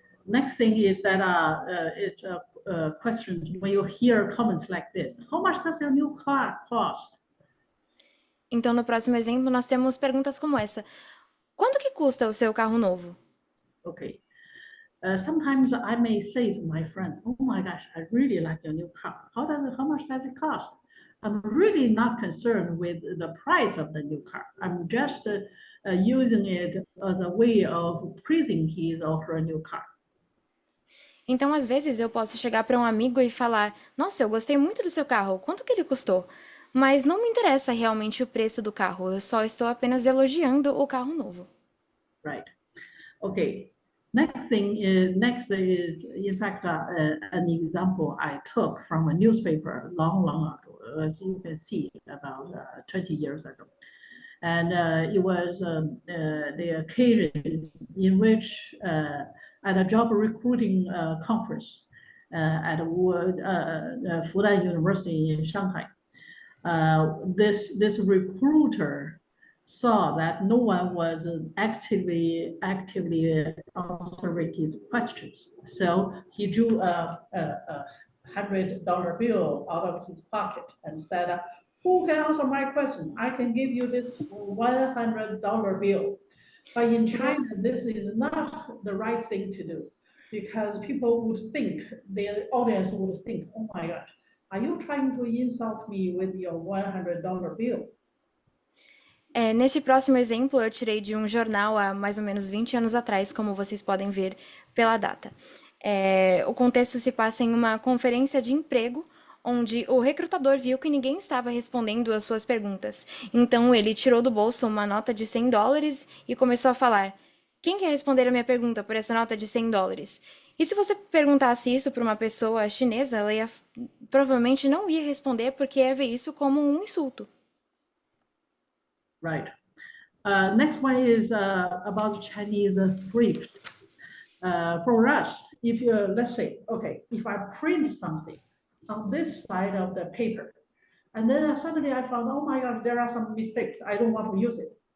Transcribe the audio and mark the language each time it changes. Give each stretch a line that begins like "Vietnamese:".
English: Next thing is that it's a question when you hear comments like this. How much does your new car cost?
Portuguese: Então, no próximo exemplo, nós temos perguntas como essa: quanto que custa o seu carro novo?
English: Okay. Sometimes I may say to my friend, oh my gosh, I really like your new car. How much does it cost? I'm really not concerned with the price of the new car. I'm just using it as a way of praising his or her new car.
Portuguese: Então, às vezes, eu posso chegar para um amigo e falar: nossa, eu gostei muito do seu carro, quanto que ele custou? Mas não me interessa realmente o preço do carro, eu só estou apenas elogiando o carro novo.
English: Right. Okay. Next is in fact an example I took from a newspaper long ago, as you can see, about 20 years ago. And it was the occasion in which at a job recruiting conference, at Fudan University in Shanghai. This recruiter saw that no one was actively answering his questions. So he drew a $100 bill out of his pocket and said, who can answer my question? I can give you this $100 bill. But in China, this is not the right thing to do because people would think, the audience would think, oh my God, are you trying to insult me with your $100 bill?
Portuguese: Neste próximo exemplo, eu tirei de um jornal há mais ou menos 20 anos atrás, como vocês podem ver pela data. O contexto se passa em uma conferência de emprego, onde o recrutador viu que ninguém estava respondendo às suas perguntas. Então, ele tirou do bolso uma nota de $100 e começou a falar: quem quer responder a minha pergunta por essa nota de $100? E se você perguntasse isso para uma pessoa chinesa, ela provavelmente não ia responder porque ia ver isso como um insulto.
English: Right. Next one is about Chinese thrift. For us, if you, let's say, okay, if I print something on this side of the paper, and then suddenly I found, oh my God, there are some mistakes. I don't want to use it.